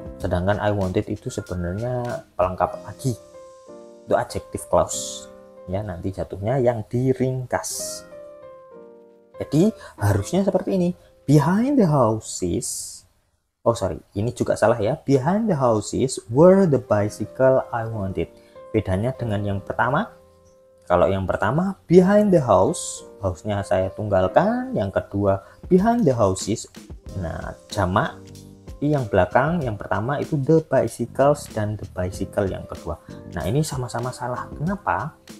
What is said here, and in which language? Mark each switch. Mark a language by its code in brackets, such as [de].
[id] Sedangkan [en] I wanted [id] itu sebenarnya pelengkap lagi, itu adjective clause, ya, nanti jatuhnya yang diringkas. Jadi harusnya seperti ini. [en] Behind the houses, [id] ini juga salah, ya. [en] Behind the houses were the bicycle I wanted. [id] Bedanya dengan yang pertama. Kalau yang pertama [en] behind the house, [id] house-nya saya tunggalkan. Yang kedua [en] behind the houses, [id] nah, jamak. Yang belakang, yang pertama itu [en] the bicycles [id] dan [en] the bicycle [id] yang kedua. Nah, ini sama-sama salah. Kenapa?